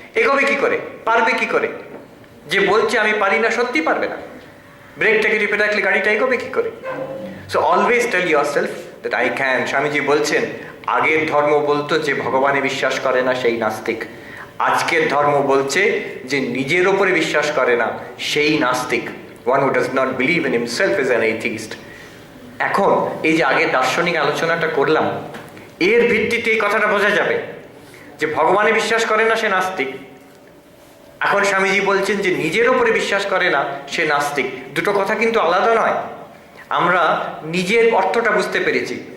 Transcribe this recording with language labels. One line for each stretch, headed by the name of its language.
Bangla: এগোবে কি করে, পারবে কি করে? যে বলছে আমি পারি না, সত্যি পারবে না। ব্রেকটাকে টিপে রাখলে গাড়িটা এগোবে কি করে?
English: So always tell yourself that I can.
Bangla: Swamiji বলছেন, আগের ধর্ম বলতো যে ভগবানে বিশ্বাস করে না সেই নাস্তিক, আজকের ধর্ম বলছে যে নিজের ওপরে বিশ্বাস করে না সেই নাস্তিক।
English: One who does not believe in himself is an atheist.
Bangla: এখন এই যে আগের দার্শনিক আলোচনাটা করলাম, এর ভিত্তিতে এই কথাটা বোঝা যাবে যে ভগবানে বিশ্বাস করে না সে নাস্তিক। এখন স্বামীজি বলছেন যে নিজের ওপরে বিশ্বাস করে না সে নাস্তিক। দুটো কথা কিন্তু আলাদা নয়। আমরা নিজের অর্থটা বুঝতে পেরেছি।